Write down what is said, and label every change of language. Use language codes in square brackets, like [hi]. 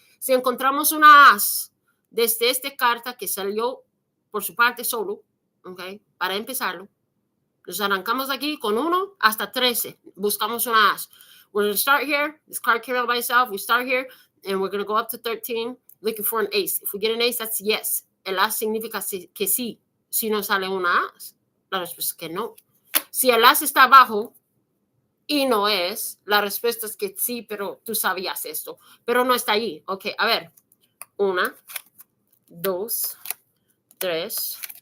[es] Si encontramos una as desde esta carta que salió por su parte solo, ok, para empezarlo, nos arrancamos aquí con 1 hasta 13. Buscamos una as. [en] We're going to start here. This card came out by itself. We start here and we're going to go up to 13 looking for an ace. If we get an ace, that's yes. [es] El as significa que sí. Si no sale una as, la respuesta es que no. Si el as está abajo y no es, la respuesta es que sí, pero tú sabías esto. Pero no está ahí. Ok, a ver. 1, 2, 3,